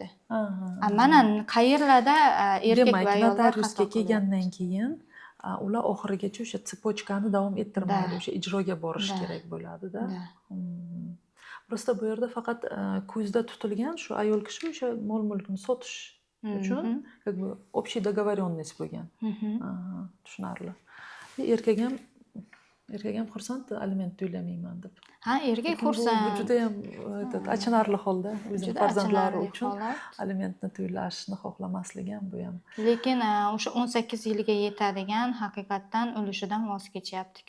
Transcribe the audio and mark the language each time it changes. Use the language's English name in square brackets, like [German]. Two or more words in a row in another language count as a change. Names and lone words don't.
[Uzbek] Mana qayerlarda erkak va ayollar notariusga kelgandan keyin ular oxirigacha o'sha tsepotchkani davom ettirmaydi, o'sha ijroga borish kerak bo'ladi-da. Prosta bu yerda faqat ko'zda tutilgan shu ayol kishi o'sha mol-mulkni sotish uchun [Russian] как бы общий договоренность [Uzbek] bo'lgan. Tushunarli. Erkak ham xursand aliment to'lamayman deb. Erkak xursand. Bu juda ham achinarli holda o'zining farzandlari uchun alimentni to'lashni xohlamasligi ham bu ham. Lekin o'sha 18 yilga yetadigan haqiqatdan ulushidan voz kechyapti-ku.